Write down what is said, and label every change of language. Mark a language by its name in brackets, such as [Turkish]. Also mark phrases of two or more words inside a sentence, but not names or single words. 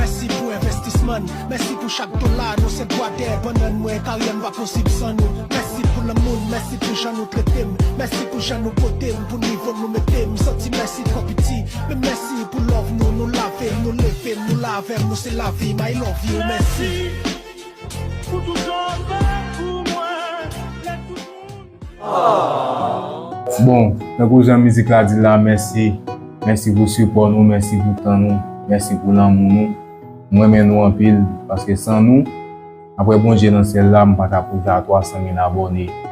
[Haitian Creole] Mèsi pou envestisman, mèsi pou chak dola nou, se dwa dè banan mwen, ka ryen pa posib san nou. Mèsi pou lemonn, mèsi pou jan nou trete m, mèsi pou jan nou pote m, pou nivo nou mete m. Santi mèsi twò piti, men mèsi pou lòv nou, nou lave m, nou leve m, nou lave m, nou se lavi m. [English] I love you, [Haitian Creole] mèsi. Pou tout lòv pou mwen, lè tout moun. Bon, nan pou jan mizik la di la, mèsi. Mèsi pou sipò nou, mèsi pou tan nou, mèsi pou lanmou nou. Mwen men nou anpil, paske san nou, apre Bondye nan syèl la, m pa ka prouve a twa san mil abone.